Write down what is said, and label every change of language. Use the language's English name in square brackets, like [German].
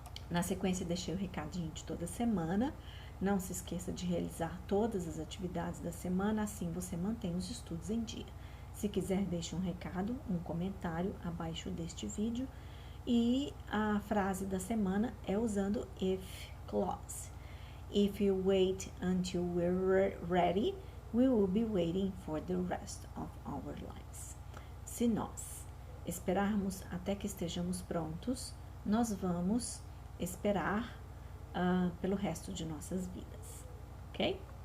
[Portuguese] Na sequência, deixei o recadinho de toda semana. Não se esqueça de realizar todas as atividades da semana, assim você mantém os estudos em dia. Se quiser, deixe um recado, um comentário abaixo deste vídeo. E a frase da semana é usando if clause. [English] If you wait until we're ready, we will be waiting for the rest of our lives. [Portuguese] Se nós esperarmos até que estejamos prontos, nós vamos esperar pelo resto de nossas vidas, ok?